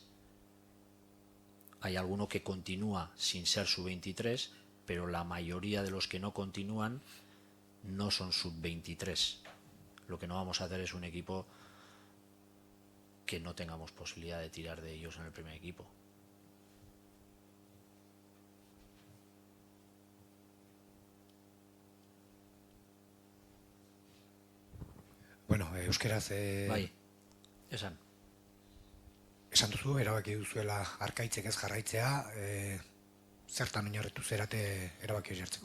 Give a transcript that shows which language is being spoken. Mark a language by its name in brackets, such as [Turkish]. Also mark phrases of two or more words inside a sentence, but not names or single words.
[Spanish] Hay alguno que continúa sin ser sub-23, pero la mayoría de los que no continúan no son sub-23. Lo que no vamos a hacer es un equipo que no tengamos posibilidad de tirar de ellos en el primer equipo. [Basque] Bueno, euskeraz Bai, esan. esan duzu, erabaki duzuela Arkaitzek ez jarraitzea, zertan oinarritu zerate erabaki hori hartzeko?